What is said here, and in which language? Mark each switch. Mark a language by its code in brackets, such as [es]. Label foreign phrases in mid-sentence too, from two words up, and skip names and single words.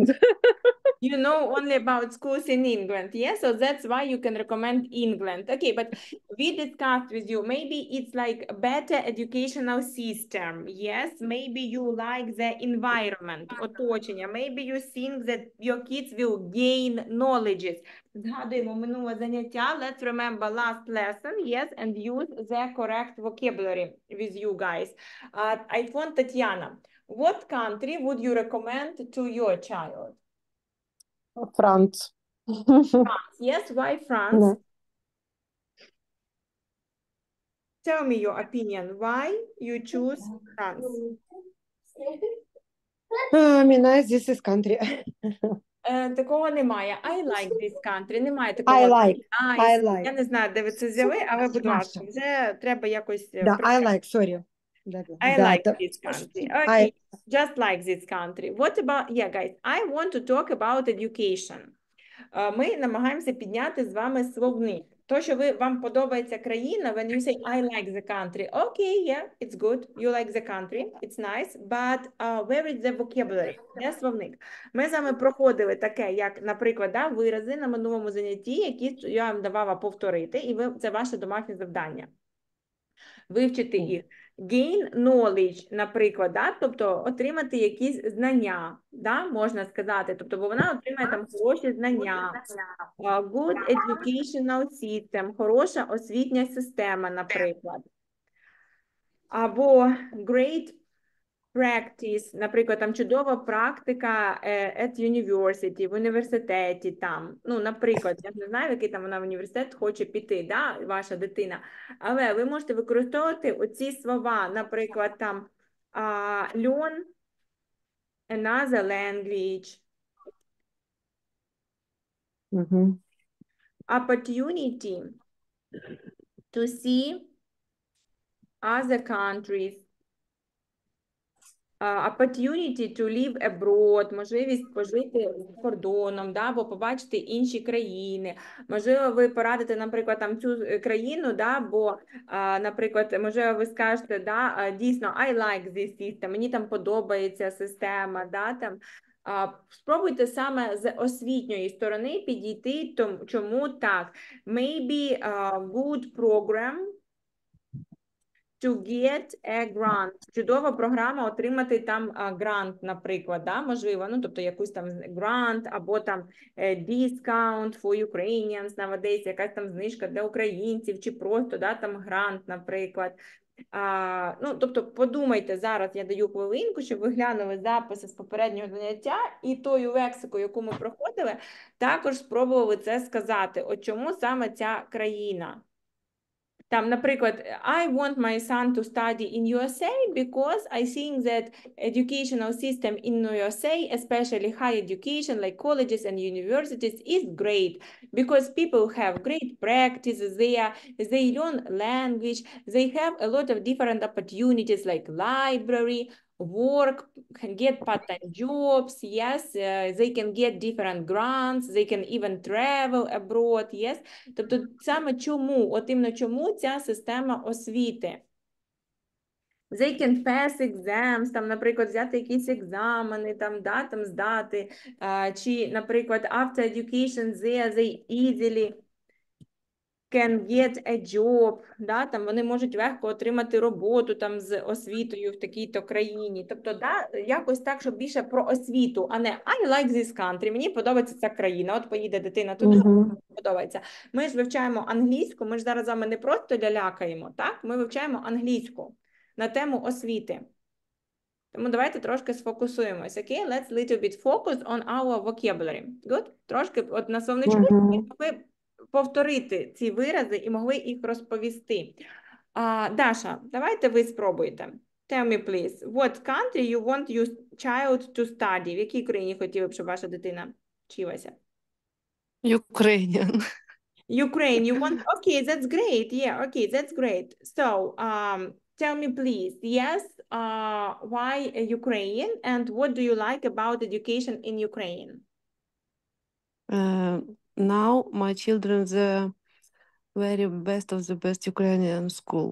[en] You know only about schools in England, yes? So that's why you can recommend England. Okay, but we discussed with you, maybe it's like a better educational system, yes? Maybe you like the environment, оточення. Maybe you think that your kids will gain knowledges. [uk] Згадуємо минуле заняття. [en] Let's remember last lesson, yes? And use the correct vocabulary with you guys. iPhone Tatiana, what country would you recommend to your child? France. France. Yes, why France? No. Tell me your opinion. Why you choose France? Nice, this is country. [uk] Такого немає. [en] I like this country. [uk] Немає такого. [en] I like. Nice. I like. [uk] Я не знаю, де ви це взяли, але, будь ласка, вже треба якось... Да, [en] I like, sorry. I like this country. Okay, just like this country. What about... Yeah, guys, I want to talk about education. [uk] Ми намагаємося підняти з вами словник. То, що вам подобається країна, [en] when you say, I like the country, okay, yeah, it's good, you like the country, it's nice, but where is the vocabulary? [uk] Де словник? Ми з вами проходили таке, як, наприклад, да, вирази на минулому занятті, які я вам давала повторити, і це ваше домашнє завдання. Вивчити їх. [en] Gain knowledge, [uk] наприклад, да? Тобто отримати якісь знання, да? Можна сказати, тобто, бо вона отримає там хороші знання. [en] Good educational system, [uk] хороша освітня система, наприклад. [en] Або great practice, [uk] наприклад, там чудова практика [en] at university, [uk] в університеті там. Ну, наприклад, я не знаю, який там вона в університет хоче піти, да, ваша дитина. Але ви можете використовувати оці слова, наприклад, там [en] learn another language, opportunity to see other countries, opportunity to live abroad, [uk] можливість пожити за кордоном, да, або побачити інші країни. Можливо, ви порадите, наприклад, там цю країну, да, бо, наприклад, можливо, ви скажете, да, дійсно, [en] I like this system, [uk] мені там подобається система, да, там. Спробуйте саме з освітньої сторони підійти, чому так. [en] Maybe a good program to get a grant. [uk] Чудова програма отримати там грант, наприклад, да, можливо, ну, тобто якусь там грант, або там [en] discount for Ukrainians, nowadays, [uk] якась там знижка для українців, чи просто, да, там грант, наприклад. Ну, тобто подумайте, зараз я даю хвилинку, щоб ви глянули записи з попереднього заняття і тою лексикою, яку ми проходили, також спробували це сказати. От чому саме ця країна? Там, наприклад, [en] I want my son to study in USA because I think that educational system in USA, especially higher education like colleges and universities, is great because people have great practices there, they learn language, they have a lot of different opportunities like library, work, can get part-time jobs, yes, they can get different grants, they can even travel abroad, yes. [uk] Тобто саме чому, от іменно чому ця система освіти? [en] They can pass exams, [uk] там, наприклад, взяти якісь екзамени, там, да, там здати, чи, наприклад, [en] after education there, they easily can get a job, [uk] да, там вони можуть легко отримати роботу там з освітою в такій-то країні. Тобто, да, якось так, щоб більше про освіту, а не [en] I like this country, [uk] мені подобається ця країна, от поїде дитина туди, подобається. Ми ж вивчаємо англійську, ми ж зараз з вами не просто лялякаємо, так? Ми вивчаємо англійську на тему освіти. Тому давайте трошки сфокусуємось, окей? [en] Let's little bit focus on our vocabulary. Good? [uk] Трошки от на словничку ви повторити ці вирази і могли їх розповісти. Даша, давайте ви спробуйте. [en] Tell me, please, what country you want your child to study? [uk] В якій країні хотіли б, щоб ваша дитина вчилася? [en] Ukrainian. Ukraine, you want? Okay, that's great. Yeah, okay, that's great. So, tell me, please, yes, why Ukraine and what do you like about education in Ukraine? Now my children the very best of the best Ukrainian school.